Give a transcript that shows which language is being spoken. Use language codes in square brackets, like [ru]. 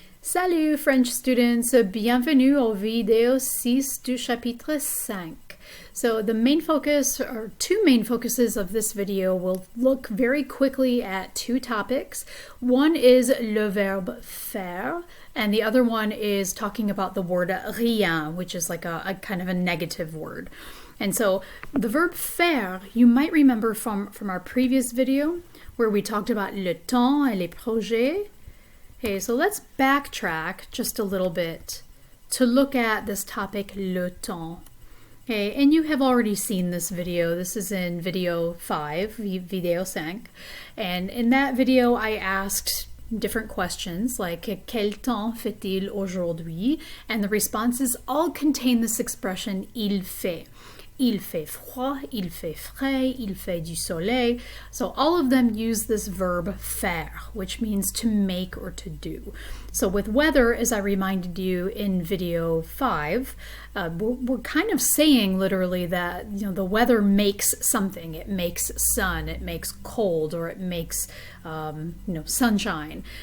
[fr] Salut [en] French students, [fr] bienvenue au vidéo 6 du chapitre 5. [en] So the main focus, or two main focuses of this video, will look very quickly at two topics. One is le verbe faire, and the other one is talking about the word rien, which is like a kind of a negative word. And so the verb faire, you might remember from our previous video where we talked about [fr] le temps et les projets. [en] Okay, so let's backtrack just a little bit to look at this topic, le temps. Okay, and you have already seen this video. This is in video 5, video 5. And in that video, I asked different questions like, [fr] quel temps fait-il aujourd'hui? [en] And the responses all contain this expression, il fait. [fr] Il fait froid, il fait frais, il fait du soleil. [en] So all of them use this verb faire, which means to make or to do. So with weather, as I reminded you in video 5, we're kind of saying literally that the weather makes something. It makes sun, it makes cold, or it makes sunshine.